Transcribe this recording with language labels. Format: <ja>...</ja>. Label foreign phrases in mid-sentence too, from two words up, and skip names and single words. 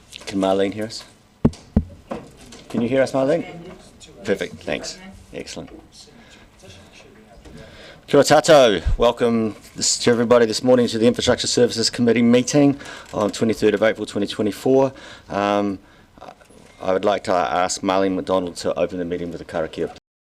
<en>Can Marlene hear us? Can you hear us, Marlene? Perfect, thanks. Excellent.</en> <mi>Kia ora tātou.</mi> <en>Welcome to everybody this morning to the Infrastructure Services Committee meeting on 23rd of April 2024. I would like to ask Marlene McDonald to open the meeting with a karakia.</en>